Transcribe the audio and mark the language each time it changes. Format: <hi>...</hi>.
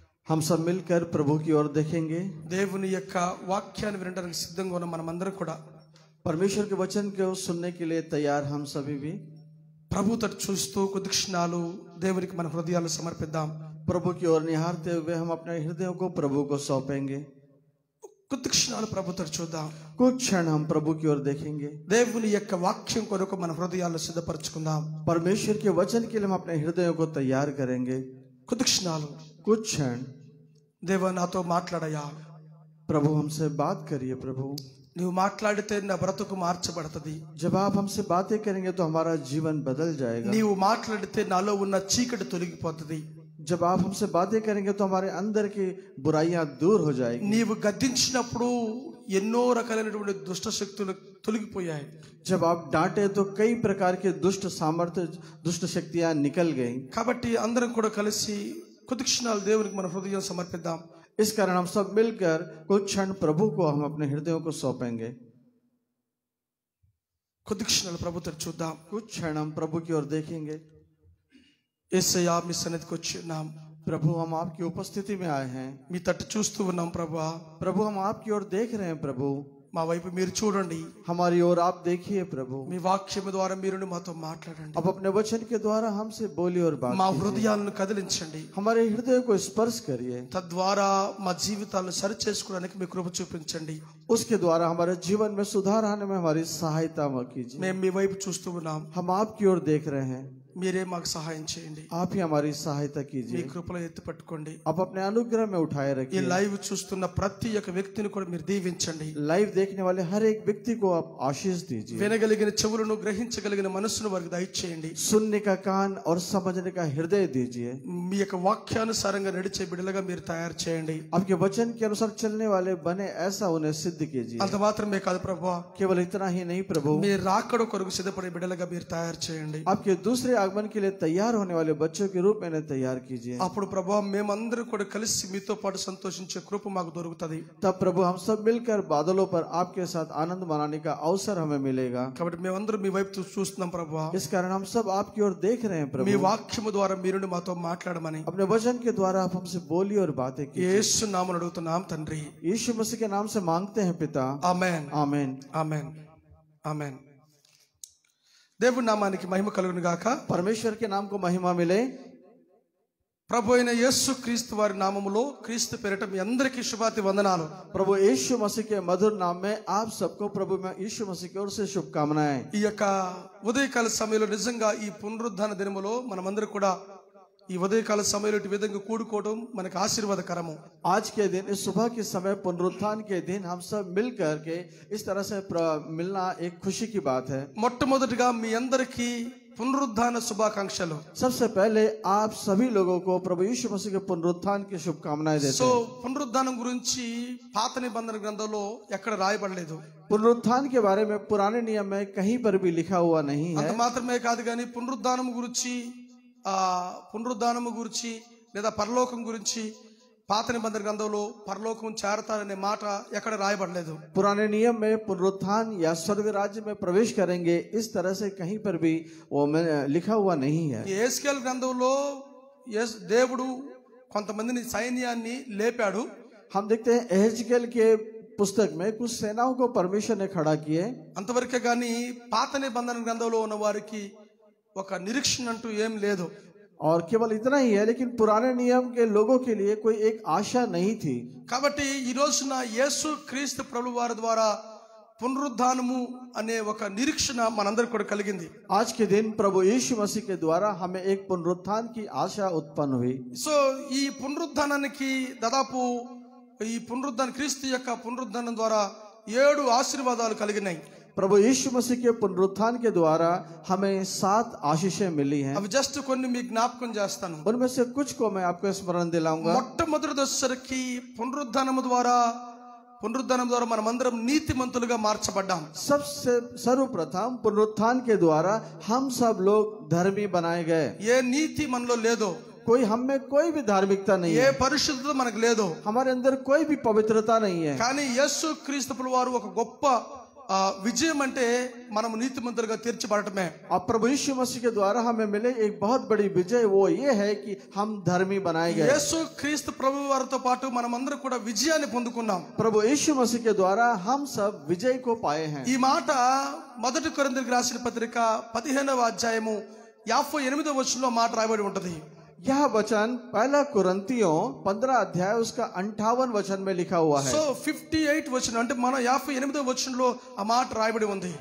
<hi>हम सब मिलकर प्रभु की ओर देखेंगे.</hi> <te>దేవుని యొక్క వాక్యాన్ని వినడానికి సిద్ధంగా ఉన్న మనమందరం కూడా</te> <hi>परमेश्वर के वचन को सुनने के लिए तैयार हम सभी भी</hi> <te>ప్రభు తట్టు చూస్తూ కొద్ది క్షణాలు దేవునికి మన హృదయాలు సమర్పిద్దాం.</te> <hi>प्रभु की ओर निहारते हुए हम अपने हृदयों को प्रभु को सौंपेंगे.</hi> <te>కొద్ది క్షణాలు ప్రభు తట్టు చూద్దాం.</te> <hi>कुछ क्षण हम प्रभु की ओर देखेंगे.</hi> <te>దేవుని యొక్క వాక్యం కొరకు మన హృదయాలు సిద్ధపరచుకుందాం.</te> <hi>परमेश्वर के वचन के लिए हम अपने हृदयों को तैयार करेंगे.</hi> <te>కొద్ది క్షణాలు</te> <hi>कुछ क्षण</hi> <te>దేవా నాతో మాట్లాడయా.</te> <hi>प्रभु हमसे बात करिए. प्रभु</hi> <te>నువ్వు మాట్లాడితే నా బ్రతుకు మార్చబడుతుంది.</te> <hi>जब आप हमसे बातें करेंगे तो हमारा जीवन बदल जाएगा.</hi> <te>నీవు మాట్లాడితే నాలో ఉన్న చీకటి తొలగిపోతుంది.</te> <hi>जब आप हमसे बातें करेंगे तो हमारे अंदर की बुराइयां दूर हो जाएगी.</hi> <te>నీవు గద్దించినప్పుడు ఎన్నో రకాలైనటువంటి దుష్ట శక్తులు తొలగిపోయాయి.</te> <hi>जब आप डांटे तो कई प्रकार के दुष्ट सामर्थ्य दुष्ट शक्तियां निकल गई.</hi> <te>కాబట్టి అందరం కూడా కలిసి కొద్ది క్షణాలు దేవునికి మన హృదయం సమర్పిద్దాం.</te> <hi>इस कारण हम सब मिलकर कुछ क्षण प्रभु को हम अपने हृदयों को सौंपेंगे.</hi> <te>కొద్ది క్షణాలు ప్రభు తట్టు చూద్దాం.</te> <hi>कुछ क्षण हम प्रभु की ओर देखेंगे.</hi> <te>యేసయ్యా మీ సన్నిధికి వచ్చి ఉన్నాం.</te> <hi>प्रभु हम आपकी उपस्थिति में आए हैं.</hi> <te>మీ తట్టు చూస్తూ ఉన్నాం ప్రభువా.</te> <hi>प्रभु हम आपकी ओर देख रहे हैं. प्रभु</hi> <te>మా వైపు మీరు చూడండి.</te> <hi>हमारी ओर आप देखिए. प्रभु</hi> <te>మీ వాక్యం ద్వారా మీరు మాతో మాట్లాడండి.</te> <hi>अब अपने वचन के द्वारा हमसे बोलिए और बात</hi> <te>మా</te> <hi>कीजिए.</hi> <te>హృదయాలను కదిలించండి.</te> <hi>हमारे हृदय को स्पर्श करिए.</hi> <te>తద్వారా మా జీవితాలను సరి చేసుకోవడానికి మీ కృప చూపించండి.</te> <hi>उसके द्वारा हमारे जीवन में सुधार आने में हमारी सहायता कीजिए.</hi> <te>మేము మీ వైపు చూస్తూ ఉన్నాం.</te> <hi>हम आपकी ओर देख रहे हैं.</hi> <te>మీరే మాకు సహాయం చేయండి.</te> <hi>आप ही हमारी सहायता</hi> <te>మీ</te> <hi>कीजिए.</hi> <te>కృపలో ఎత్తి పట్టుకోండి.</te> <hi>आप अपने अनुग्रह में उठाए</hi> <te>ఈ</te> <hi>रखिए.</hi> <te>లైవ్ చూస్తున్న ప్రతి ఒక్క వ్యక్తిని కూడా మీరు దీవించండి.</te> <hi>लाइव देखने वाले हर एक व्यक्ति को आप आशीष दीजिए.</hi> <te>వినగలిగిన చెవులను గ్రహించగలిగిన మనస్సును వారికి దయచేయండి.</te> <hi>सुनने का कान और समझने का हृदय दीजिए.</hi> <te>మీ యొక్క వాక్యానుసారంగా నడిచే బిడ్డలుగా మీరు తయారు చేయండి.</te> <hi>आपके वचन के अनुसार चलने वाले बने ऐसा उन्हें सिद्ध कीजिए.</hi> <te>అంత మాత్రమే కాదు ప్రభువా,</te> <hi>केवल इतना ही नहीं प्रभु,</hi> <te>మీరు రాకడ కొరకు సిద్ధపడే బిడ్డలుగా మీరు తయారు చేయండి.</te> <hi>आपके दूसरे आगमन के लिए तैयार होने वाले बच्चों के रूप में इन्हें तैयार कीजिए.</hi> <te>అప్పుడు ప్రభువా మేమందరం కూడా కలిసి మీతో పాటు సంతోషించే కృప మాకు దొరుకుతుంది.</te> <hi>तब प्रभु हम सब मिलकर बादलों पर आपके साथ आनंद मनाने का अवसर हमें मिलेगा.</hi> <te>కాబట్టి మేమందరం మీ వైపు చూస్తున్నాం ప్రభువా.</te> <hi>इस कारण हम सब आपकी ओर देख रहे हैं.</hi> <te>మీ</te> <hi>प्रभु</hi> <te>వాక్యము ద్వారా మీరు మాతో మాట్లాడమని</te> <hi>अपने वचन के द्वारा आप हमसे बोलिए और बातें कीजिए.</hi> <te>యేసు నామమున అడుగుతున్నాం తండ్రి.</te> <hi>यीशु मसीह के नाम से मांगते हैं पिता.</hi> <te>ఆమేన్.</te> <hi>आमीन.</hi> <te>ఆమేన్. ఆమేన్. దేవుని నామానికి మహిమ కలుగును గాక.</te> <hi>परमेश्वर के नाम को महिमा मिले.</hi> <te>ప్రభు అయిన యేసు క్రీస్తు వారి నామములో క్రీస్తు పేరిట మీ అందరికీ శుభాతి వందనాలు.</te> <hi>प्रभु यीशु मसीह के मधुर नाम में आप सबको प्रभु में यीशु मसीह की ओर से शुभकामनाएं.</hi> <te>ఈ యొక్క ఉదయకాల సమయంలో నిజంగా ఈ పునరుద్ధాన దినములో మనమందరం కూడా ఈ ఉదయకాల సమయంలో ఈ విధంగా కూడుకోవడం మనకు ఆశీర్వాదకరము.</te> <hi>आज के दिन इस सुबह के समय पुनरुत्थान के दिन हम सब मिलकर के इस तरह से मिलना एक खुशी की बात है.</hi> <te>మొట్టమొదటిగా మీ అందరికీ పునరుద్ధాన శుభాకాంక్షలు.</te> <hi>सबसे पहले आप सभी लोगों को प्रभु यीशु मसीह के पुनरुत्थान की शुभकामनाएं देते</hi> <te>సో</te> <hi>हैं।</hi> <te>పునరుద్ధానం గురించి పాత నిబంధన గ్రంథంలో ఎక్కడ రాయబడలేదు.</te> <hi>पुनरुत्थान के बारे में पुराने नियम में कहीं पर भी लिखा हुआ नहीं</hi> <te>అంత</te> <hi>है।</hi> <te>మాత్రమే కాదు కానీ పునరుద్ధానం గురించి లేదా పరలోకం గురించి పాత నిబంధన గ్రంథంలో పరలోకం చేరతారనే మాట ఎక్కడ రాయబడలేదు.</te> <hi>पुराने नियम में पुनरुत्थान या स्वर्ग राज्य में प्रवेश करेंगे इस तरह से कहीं पर भी वो लिखा हुआ नहीं है।</hi> <te>యేస్కేల్ గ్రంథంలో దేవుడు కొంతమందిని సైన్యాన్ని లేపాడు.</te> <hi>हम देखते हैं एहेजकेल के पुस्तक में कुछ सेनाओं को परमेश्वर ने खड़ा किए।</hi> <te>అంతవరకే కానీ పాత నిబంధన గ్రంథంలో ఉన్న వారికి ఒక నిరీక్షణ అంటూ ఏం లేదు.</te> <hi>और केवल इतना ही है, लेकिन पुराने नियम के लोगों के लिए कोई एक आशा नहीं थी।</hi> <te>కాబట్టి ఈ రోజున యేసు క్రీస్తు ప్రభువు వారి ద్వారా పునరుద్ధానము అనే ఒక నిరీక్షణ మనందరికీ కూడా కలిగింది.</te> <hi>आज के दिन प्रभु यीशु मसीह के द्वारा हमें एक पुनरुत्थान की आशा उत्पन्न हुई।</hi> <te>సో ఈ పునరుద్ధానానికి దాదాపు ఈ క్రీస్తు యొక్క పునరుద్ధానం ద్వారా 7 ఆశీర్వాదాలు కలిగినాయి.</te> <hi>प्रभु यीशु मसीह के पुनरुत्थान के द्वारा हमें 7 आशीषें मिली हैं।</hi> <te>అవి జస్ట్ కొన్ని మీకు జ్ఞాపకం చేస్తాను.</te> <hi>उनमें से कुछ को मैं आपको स्मरण दिलाऊंगा।</hi> <te>మొట్టమొదటి దశకి పునరుద్ధానం ద్వారా మనమందరం నీతిమంతులుగా మార్చబడ్డాం.</te> <hi>सबसे सर्वप्रथम पुनरुत्थान के द्वारा हम सब लोग धर्मी बनाए गए।</hi> <te>ఏ నీతి మనలో లేదో,</te> <hi>हम में कोई भी धार्मिकता नहीं</hi> <te>ఏ</te> <hi>है,</hi> <te>పరిశుద్ధత మనకు లేదో,</te> <hi>हमारे अंदर कोई भी पवित्रता नहीं है।</hi> <te>కానీ యేసు క్రీస్తు ప్రభువు వారు ఒక గొప్ప విజయం అంటే మనము నీతిమంతులుగా తీర్చబడటమే.</te> <hi>और प्रभु यीशु मसीह के द्वारा हमें मिले एक बहुत बड़ी विजय, वो ये है कि हम धर्मी बनाए गए।</hi> <te>యేసు క్రీస్తు ప్రభువు వారితో పాటు మనమందరం కూడా విజయాన్ని పొందుకున్నాం.</te> <hi>प्रभु यीशु मसीह के द्वारा हम सब विजय को पाए हैं।</hi> <te>ఈ మాట మొదటి కొరింథీయులకు రాసిన పత్రిక 15వ అధ్యాయము 58వ వచనంలో మాట రాయబడి ఉంటది.</te> <hi>यह वचन पहला कुरिन्थियों 15 अध्याय उसका 58 वचन में लिखा हुआ है।</hi> <te>సో 58 వచనం అంటే మన 58వ వచనంలో ఆ మాట రాయబడి ఉంది.</te>